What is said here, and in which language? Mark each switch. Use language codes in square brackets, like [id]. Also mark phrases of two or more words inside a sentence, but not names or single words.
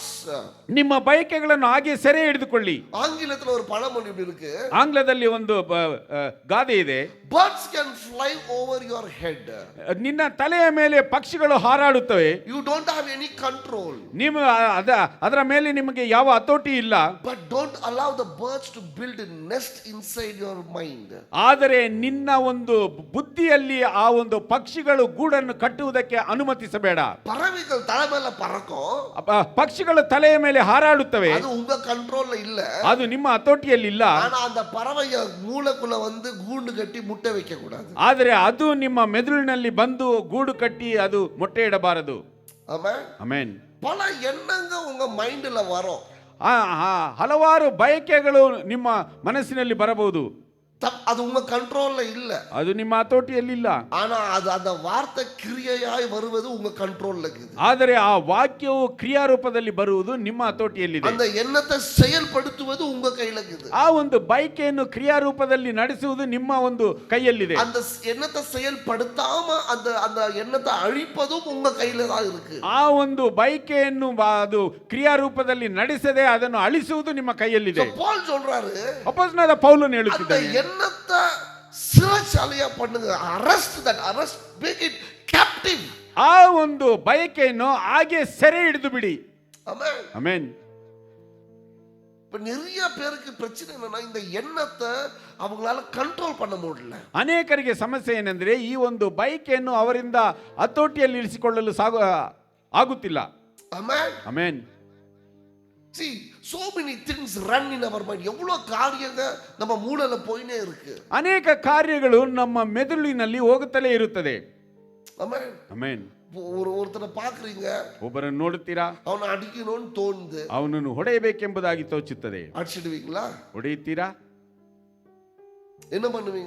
[kn] ನಿಮ್ಮ ಬಯಕೆಗಳನ್ನು ಹಾಗೆ ಸೆರೆ ಹಿಡಿದುಕೊಳ್ಳಿ. [ta] ஆங்கிலத்துல ஒரு பழமொழி இப்படி இருக்கு, [kn] ಆಂಗ್ಲದಲ್ಲಿ ಒಂದು ಗಾದೆ ಇದೆ, [en] birds can fly over your head. [kn] ನಿನ್ನ ತಲೆಯ ಮೇಲೆ ಪಕ್ಷಿಗಳು ಹಾರಾಡುತ್ತವೆ, [en] You don't have any control. [kn] ನೀವು ಅದರ ಮೇಲೆ ನಿಮಗೆ ಯಾವ ಹತೋಟಿ ಇಲ್ಲ. [en] But don't allow the birds to build a nest inside your mind. [kn] ಆದರೆ ನಿನ್ನ ಒಂದು ಬುದ್ಧಿಯಲ್ಲಿ ಆ ಒಂದು ಪಕ್ಷಿಗಳು ಗೂಡನ್ನು ಕಟ್ಟುವುದಕ್ಕೆ ಅನುಮತಿಸಬೇಡ. [ta] பறவைகள் தலை மேல பறக்கும், [kn] ಪಕ್ಷಿಗಳು ತಲೆಯ ಮೇಲೆ ಹಾರಾಡುತ್ತವೆ, [ta] அது உங்க கண்ட்ரோல்ல இல்ல. [kn] ಅದು ನಿಮ್ಮ ಹತೋಟಿಯಲ್ಲಿ ಇಲ್ಲ. [ta] ஆனா அந்த பறவைய மூளைக்குள்ள வந்து கூண்டு கட்டி முட்டை வைக்க கூடாது. [kn] ಆದರೆ ಅದು ನಿಮ್ಮ ಮೆದುಳಿನಲ್ಲಿ ಬಂದು ಗೂಡು ಕಟ್ಟಿ ಅದು ಮೊಟ್ಟೆ ಇಡಬಾರದು. [ta] ஆமென். [kn] ಆಮೆನ್. [ta] பல எண்ணங்க உங்க மைண்ட்ல வரும், [kn] ಹಲವಾರು ಬಯಕೆಗಳು ನಿಮ್ಮ ಮನಸ್ಸಿನಲ್ಲಿ ಬರಬಹುದು, [ta] அது உங்க கண்ட்ரோல்ல இல்ல. [kn] ಅದು ನಿಮ್ಮ ಹತೋಟಿಯಲ್ಲಿ ಇಲ್ಲ. [ta] ஆனா அது அந்த வார்த்தை கிரியையாய் வருவது உங்க கண்ட்ரோல்ல இருக்குது. [kn] ಆದರೆ ಆ ವಾಕ್ಯವು ಕ್ರಿಯಾರೂಪದಲ್ಲಿ ಬರುವುದು ನಿಮ್ಮ ಹತೋಟಿಯಲ್ಲಿದೆ. [ta] அந்த எண்ணத்தை செயல்படுத்துவது உங்க கையில இருக்குது. [kn] ಆ ಒಂದು ಬಯಕೆಯನ್ನು ಕ್ರಿಯಾರೂಪದಲ್ಲಿ ನಡೆಸುವುದು ನಿಮ್ಮ ಒಂದು ಕೈಯಲ್ಲಿದೆ. [ta] அந்த எண்ணத்தை செயல்படுத்தாம அந்த அந்த எண்ணத்தை அழிப்பதும் உங்க கையில தான் இருக்கு. [kn] ಆ ಒಂದು ಬಯಕೆಯನ್ನು ಅದು ಕ್ರಿಯಾರೂಪದಲ್ಲಿ ನಡೆಸದೆ ಅದನ್ನು ಅಳಿಸುವುದು ನಿಮ್ಮ ಕೈಯಲ್ಲಿದೆ. [ta] பால் சொல்றாரு, [kn] ಅಪೊಸ್ತಲನಾದ ಪೌಲನು [ta] அந்த [kn] ಹೇಳುತ್ತಿದ್ದಾನೆ, [ta] எண்ணத்தை சிறைச்சாலையா பண்ணுங்க. [en] arrest, make it captive. [kn] ಆ ಒಂದು ಬಯಕೆಯನ್ನು ಹಾಗೆ ಸೆರೆ ಹಿಡಿದು ಬಿಡಿ. [ta] ஆமென். [kn] ಆಮೆನ್. [ta] இப்ப நிறைய பேருக்கு பிரச்சனை என்னன்னா, இந்த எண்ணத்தை அவங்களால ಕಂಟ್ರೋಲ್ பண்ண முடியல. [kn] ಅನೇಕರಿಗೆ ಸಮಸ್ಯೆ ಏನೆಂದರೆ ಈ ಒಂದು ಬಯಕೆಯನ್ನು ಅವರಿಂದ ಹತೋಟಿಯಲ್ಲಿ ಇರಿಸಿಕೊಳ್ಳಲು ಆಗುತ್ತಿಲ್ಲ. [ta] ஆமென். [kn] ಆಮೆನ್. [en] See, so many things run in our mind. [ta] எவ்வளவு காரியங்க நம்ம மூளையில போயினே இருக்கு. [kn] ಅನೇಕ ಕಾರ್ಯಗಳು ನಮ್ಮ ಮೆದುಳಿನಲ್ಲಿ ಹೋಗುತ್ತಲೇ ಇರುತ್ತದೆ. [ta] ஆமென். [kn] ಆಮೆನ್. [ta] ஒருத்தரை பாக்குறீங்க, [kn] ಒಬ್ಬರನ್ನು ನೋಡುತ್ತೀರಾ, [ta] அவனை அடிக்கணும்னு தோணுது, [kn] ಅವನನ್ನು ಹೊಡೆಯಬೇಕೆಂಬುದಾಗಿ ತೋಚುತ್ತದೆ, [ta] அடிச்சிடுவீங்களா? [kn] ಹೊಡೆಯುತ್ತೀರಾ? [ta] என்ன பண்ணுவீங்க?